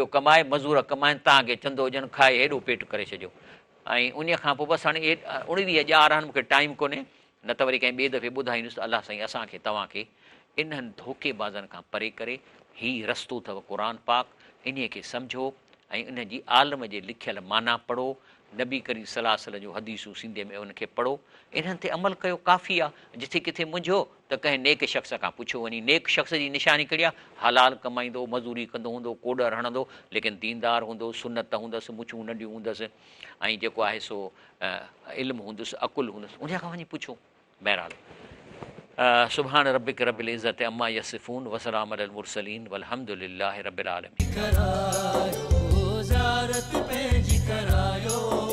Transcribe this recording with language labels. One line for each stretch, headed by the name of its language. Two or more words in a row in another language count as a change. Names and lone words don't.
Sindhi: कमाए मज़ूर कमाइनि तव्हांखे चंदो हुजनि खाए हेॾो पेट करे छॾियो ऐं उन खां पोइ बसि हाणे 19-11 मूंखे टाइम कोन्हे न त वरी कंहिं ॿिए दफ़े ॿुधाईंदुसि त अलाह साईं असांखे तव्हांखे इन्हनि धोखेबाज़नि खां परे करे हीउ रस्तो अथव क़ुर पाक इन खे सम्झो ऐं इन जी आलम जे लिखियल माना पढ़ो नबी करीम
Arabic: صلى الله عليه وسلم
Sindhi: जो हदीसूं सिंधीअ में उनखे पढ़ो इन्हनि ते अमल कयो काफ़ी आहे। जिथे किथे मुंझो त कंहिं नेक शख़्स खां पुछो वञी नेक शख़्स जी निशानी कहिड़ी आहे हलाल कमाईंदो मज़ूरी कंदो हूंदो कोडर हणंदो लेकिन दीनदार हूंदो सुन्नत हूंदसि मुछूं नंढियूं हूंदसि ऐं जेको आहे सो इल्मु हूंदुसि अकुलु हूंदुसि उन खां वञी पुछो।
Arabic: سبحان ربك رب العزة عما يصفون وسلام على المرسلين والحمد لله رب العالمين.